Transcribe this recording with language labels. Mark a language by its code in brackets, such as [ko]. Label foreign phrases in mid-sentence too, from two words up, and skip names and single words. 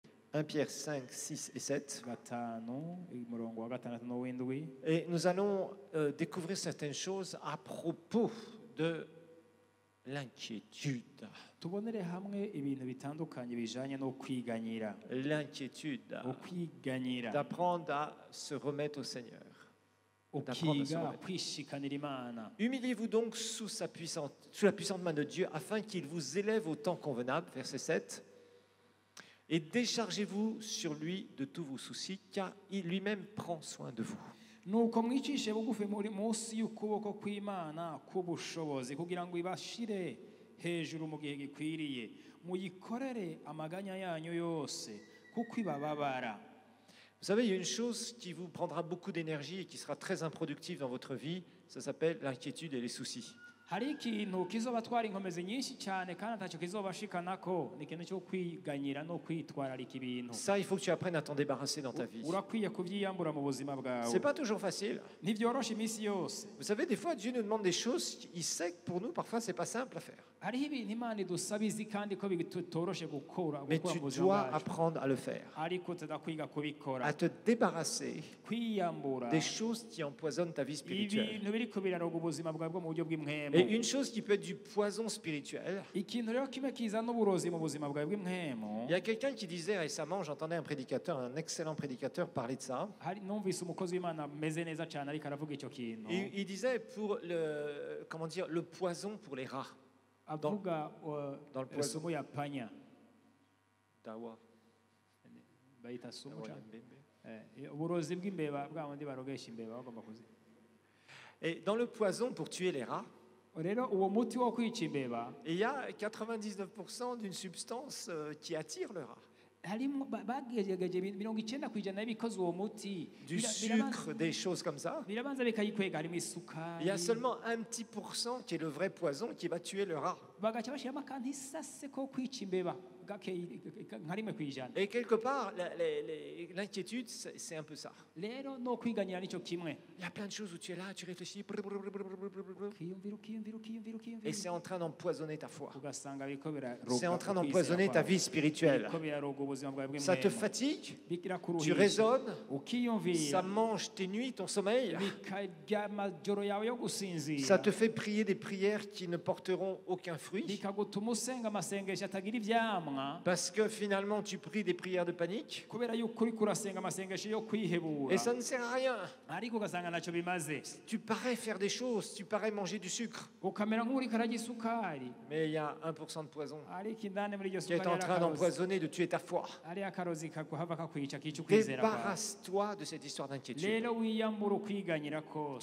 [fr] 1 Pierre 5, 6 et 7. [rn] gatanu umurongo wa gatandatu n'uw'indwi. [fr] Et nous allons découvrir certaines choses à propos de l'inquiétude. [rn] Tubonere hamwe ibintu bitandukanye bijanye no kwiganyira. [fr] L'inquiétude. [rn] Ukwiganyira. [fr] D'apprendre à se remettre au Seigneur. [rn] Ukiga kwishikanira Imana. [fr] Humiliez-vous donc sous la puissante main de Dieu afin qu'il vous élève au temps convenable, verset 7. Et déchargez-vous sur lui de tous vos soucis, car il lui-même prend soin de vous. [rn] Nuko mwicishe bugufi muri munsi y'ukuboko kw'Imana k'ubushobozi kugira ngo ibashire hejuru mu gihe gikwiriye, muyikorere amaganya yanyu yose kuko ibababara. [fr] Vous savez, il y a une chose qui vous prendra beaucoup d'énergie et qui sera très improductive dans votre vie, ça s'appelle l'inquiétude et les soucis. [rn] Hari ikintu kizobatwara inkomezi nyinshi cyane kandi atacyo kizobashikanako, ni ikintu cyo kwiganyira no kwitwararika ibintu. [fr] Ça, il faut que tu apprennes à t'en débarrasser dans ta vie. [rn] Urakwiye kuvyiyambura mu buzima bwawe. [fr] C'est pas toujours facile. [rn] Ntivyoroshe iminsi yose. [fr] Vous savez, des fois, Dieu nous demande des choses, il sait que pour nous, parfois, c'est pas simple à faire. [rn] Hariho ibintu Imana idusaba izi kandi ko bitoroshe gukora [fr] Mais tu dois apprendre à le faire, [rn] ariko tudakwiga kubikora, [fr] à te débarrasser [rn] kwiyambura [fr] des choses qui empoisonnent ta vie spirituelle. [rn] ibintu biriko biraroga ubuzima bwawe bwo mu buryo bw'imwemo. [fr] Et une chose qui peut être du poison spirituel. [rn] Ikintu rero kimwe kiza n'uburozi mu buzima bwawe bw'imwemo. [fr] Il y a quelqu'un qui disait récemment, j'entendais un prédicateur, un excellent prédicateur parler de ça. [rn] Numvise umukozi w'Imana meze neza cyane ariko aravuga icyo kintu. [fr] Il disait pour le, comment dire, le poison pour les rats. [rn] Avuga [fr] dans le poison. [sw] sumu ya panya. Dawa. [rn] Bayita sumu cyane. Uburozi bw'imbeba bwa bundi barogesha imbeba bagomba kuzi. [fr] Et dans le poison pour tuer les rats, [rn] rero uwo muti wo kwica imbeba, [fr] il y a 99% d'une substance qui attire le rat. [rn] harimo bagerageje 90% y'ibikoze uwo muti, [fr] du sucre, des choses comme ça. [rn] birabanza bikayikwega, harimo isukari. [fr] Il y a seulement un petit pourcent qui est le vrai poison qui va tuer le rat. [rn] Bagaca bashiramo akantu isase ko kwica imbeba nka rimwe kw'ijana. [fr] Et quelque part, l'inquiétude, c'est un peu ça. [rn] Rero no kwiganyira nicyo kimwe. [fr] Il y a plein de choses où tu es là, tu réfléchis, [rn] Ukiyumvira. [fr] et c'est en train d'empoisonner ta foi. [rn] Ugasanga biriko biraroga. [fr] C'est en train d'empoisonner ta vie spirituelle. [rn] Biriko biraroga ubuzima bwawe bw'imwemo. [fr] Ça te fatigue, tu [rn] Birakuruhisha. [fr] raisonnes, [rn] Ukiyumvira. [fr] ça mange tes nuits, ton sommeil. [rn] Bikarya amajoro yawe yo gusinzira. [fr] Ça te fait prier des prières qui ne porteront aucun fruit. [rn] Bikagutuma usenga amasengesho atagira ivyamwa. [fr] Parce que finalement, tu pries des prières de panique. [rn] Kubera yuko uriko urasenga amasengesho yo kwihebura. [fr] Et ça ne sert à rien. [rn] Ariko ugasanga ntacyo bimaze. [fr] Tu parais faire des choses, tu parais manger du sucre. [rn] Ukamera nk'uriko ararya isukari. [fr] Mais il y a 1% de poison [rn] Ariko indani muri iryo [fr] qui est [rn] sukari [fr] en train d'empoisonner, de tuer ta foi. [rn] ari akarozi kaguhava kakwica kica ukwizera kwawe. [fr] Débarrasse-toi de cette histoire d'inquiétude. [rn] Rero wiyambura ukwiganyira kose.